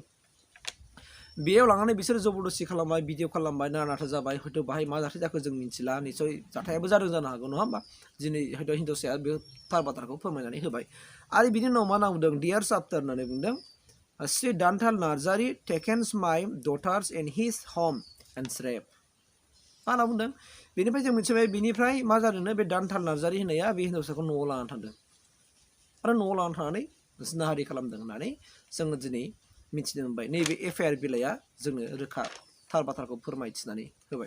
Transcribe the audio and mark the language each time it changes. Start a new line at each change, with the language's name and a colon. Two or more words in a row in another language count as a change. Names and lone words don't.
Bodo: बेयाव लांनानै बिसोर जबरदस्ति खालामबाय, भिडिअ खालामबाय, नाथा जाबाय। हयथ' बाहाय मा जाथाय जाखो जों मिथिला, निस्सय जाथायाबो जादों जानो हागौ, नङा होमबा? दिनै हयथ' हिन्जावसाया बे थार बाथ्राखौ फोरमायनानै होबाय। आरो बिनि उनाव मा होनना बुंदों,
English: dears after
Bodo: होननानै बुंदों, श्री दान्थाल नार्जारि
English: takens my daughters in his home and rape.
Bodo: मा होनना बुंदों, बेनिफ्राय जों मिथिबाय, बिनिफ्राय मा जादोंनो, बे दान्थाल नार्जारि होननाया बे हिन्जावसाखौ न'आव लानानै थांदों आरो न'आव लानानै थांनानै जिनाहारि खालामदों होननानै जोङो दिनै मिथिनो मोनबाय। नैबे एफआइआर बिलाइया जोंनो रोखा थार बाथ्राखौ फोरमायथिनानै होबाय।